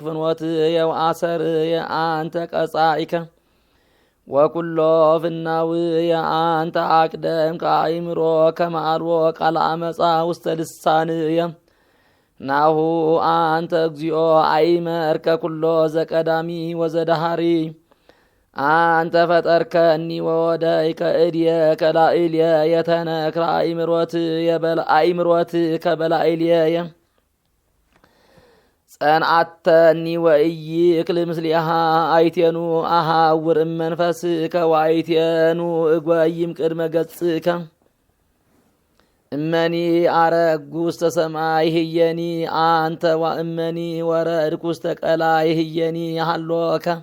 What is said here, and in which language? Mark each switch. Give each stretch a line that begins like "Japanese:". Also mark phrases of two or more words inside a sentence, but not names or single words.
Geez: ፍኖትየ ወአሰርየ አንተ ቀጻኢከ ወኩሎ ፍናውየ አንተ አቅደምከ አእምሮ ከመ አልቦ ቃለ አመፃ ውስተ ልሳንየ ናሁ አንተ እግዚኦ አይመርከ ኩሎ ዘቀዳሚ ወዘዳሃሪ አንተ ፈጠርከኒ ወወደይከ እድየከ ላዕልየ የተነክረ አእምሮትከ በላዕልየ ጸንዐተኒ ወኢይክል ምስሊሃ አይቴኑ አሐውር እመንፈስከ ወአይቴኑ እጐይም ቅድመ ገጽከ እመኒ አረግኩ ውስተ ሰማይ ህየኒ አንተ ወእመኒ ወረድኩ ውስተ ቀላይ ህየኒ ሀሎከ